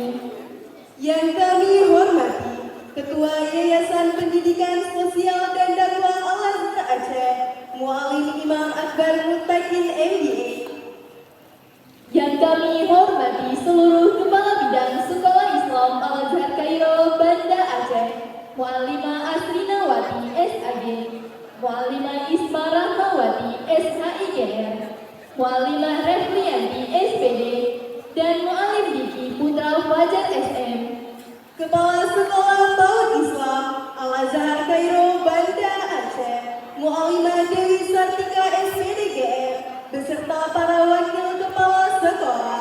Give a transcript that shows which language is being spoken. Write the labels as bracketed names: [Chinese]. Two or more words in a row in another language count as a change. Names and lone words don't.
[Indonesian] Yang kami hormati Ketua Yayasan Pendidikan Sosial dan Dakwah Al-Azhar Aceh, Muallim Imam Akbar Muttaqin MBA. Yang kami hormati seluruh Kepala Bidang Sekolah Islam Al-Azhar Kairo, Banda Aceh, Muallimah Asrinawati SAG, Muallimah Isma Rahmawati SHIGR, Muallimah Reflianti SPD, dan Muallim Diki Putra Fajar SM. Kepala Sekolah PAUD Islam Al-Azhar Kairo, Banda Aceh, Muallimah Dewi Sartika SPDGR, beserta para wakil kepala sekolah.